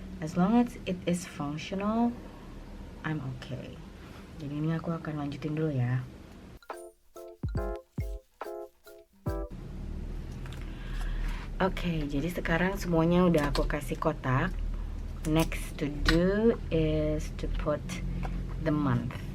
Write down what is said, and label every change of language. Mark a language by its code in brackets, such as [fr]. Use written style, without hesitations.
[en] As long as it is functional, I'm okay. [id] Jadi ini aku akan lanjutin dulu ya. Oke, jadi sekarang semuanya udah aku kasih kotak. [en] Next to do is to put the month.